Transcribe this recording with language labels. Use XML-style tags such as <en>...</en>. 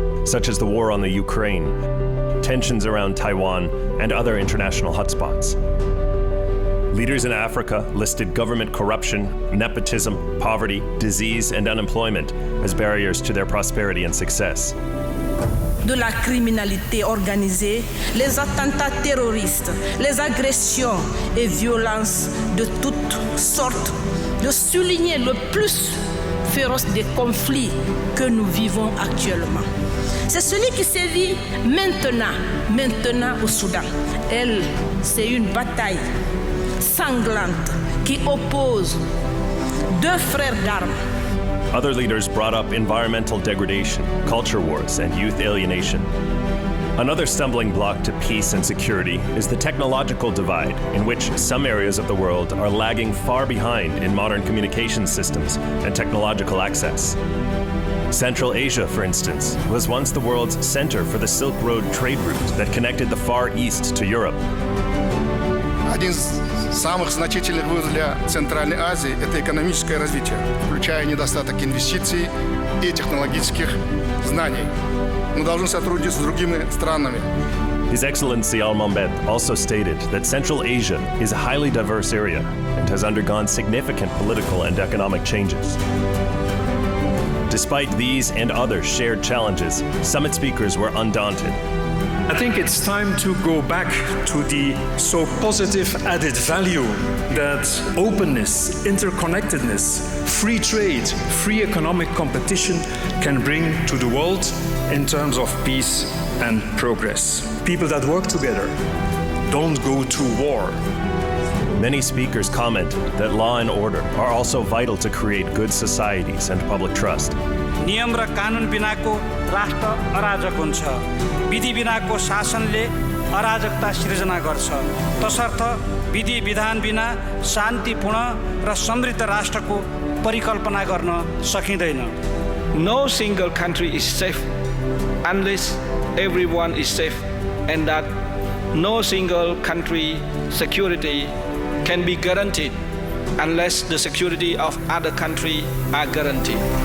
<en>such as the war on the Ukraine, tensions around Taiwan, and other international hotspots. Leaders in Africa listed government corruption, nepotism, poverty, disease, and unemployment as barriers to their prosperity and success.</en> <fr>De la criminalité organisée, les attentats terroristes, les agressions et violences de toutes sortes, de souligner le plus féroce des conflits que nous vivons actuellement. C'est celui qui sévit maintenant au Soudan. C'est une bataille sanglante qui oppose deux frères d'armes.</fr> <en>Other leaders brought up environmental degradation, culture wars, and youth alienation. Another stumbling block to peace and security is the technological divide, in which some areas of the world are lagging far behind in modern communication systems and technological access. Central Asia, for instance, was once the world's center for the Silk Road trade route that connected the Far East to Europe.</en> <ru>Один из самых значительных вызовов для Центральной Азии – это экономическое развитие, включая недостаток инвестиций и технологических знаний. Мы должны сотрудничать с другими странами.</ru> <en>His Excellency Al-Mambet also stated that Central Asia is a highly diverse area and has undergone significant political and economic changes. Despite these and other shared challenges, summit speakers were undaunted. I think it's time to go back to the so positive added value that openness, interconnectedness, free trade, free economic competition can bring to the world in terms of peace and progress. People that work together don't go to war. Many speakers commented that law and order are also vital to create good societies and public trust.</en> <ne>नियम र कानुन बिनाको राष्ट्र अराजक हुन्छ। विधि बिनाको शासनले अराजकता सृजना गर्छ। तसर्थ विधि विधान बिना शान्तिपूर्ण र समृद्ध राष्ट्रको परिकल्पना गर्न सकिँदैन।</ne> <en>No single country is safe unless everyone is safe, and that no single country security can be guaranteed unless the security of other countries are guaranteed.</en>